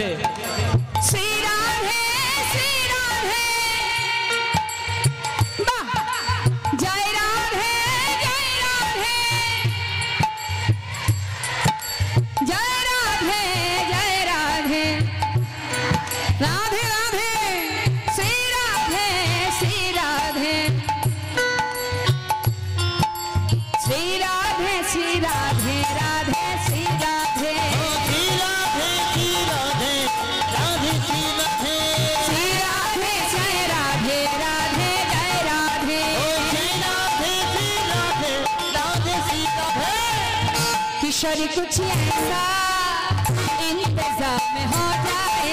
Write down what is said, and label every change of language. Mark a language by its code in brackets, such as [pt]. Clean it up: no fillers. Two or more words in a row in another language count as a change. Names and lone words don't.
[bn] শ্রী রাধে শ্রী রাধে, বাহ, জয় রাধে জয় রাধে, জয় রাধে জয় রাধে, রাধে রাধে শ্রী রাধে শ্রী রাধে, শ্রী রাধে শ্রী রাধে রাধে শ্রী রাধে, [hi] श्री राधे श्री राधे राधे श्री राधे, श्री राधे जय राधे राधे जय राधे, जय राधे श्री राधे राधे श्री राधे। किशोरी कुछ ऐसा इंतजाम हो जाए,